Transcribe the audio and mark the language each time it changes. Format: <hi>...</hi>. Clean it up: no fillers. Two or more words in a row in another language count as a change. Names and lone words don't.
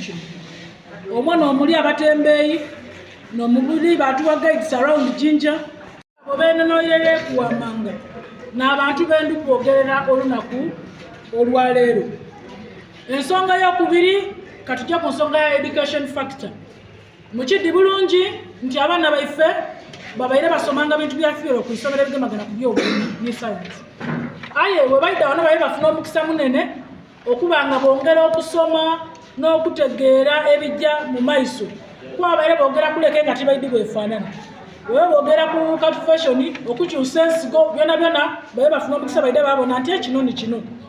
<xog>kino omwana omuli abatembeeyi n'omubuli batuwa</xog> <en>guides around Jinja</en> <xog>abo beenenoyere kuwamanga n'abantu bendi kwogerera olunaku olwaleero ensonga y'okubiri katujja ku nsonga ya</xog> <en>education factor</en> <xog>mukiddi bulungi nti abaana baife babaire basomanga bintu bya fiero ku isomero ebigemagana ku by'obulimi ne science aye we baida wano babaire bafuna omukisa munene okuba nga bongera okusoma n'okutegeera ebijja mu maiso kwabaire boogera kuleke nga tibaidi bwefaanana wewe boogera ku cultivation okukyusa ensigo byona byona babaire bafuna omukisa baide babona nti ekino ni kino</xog>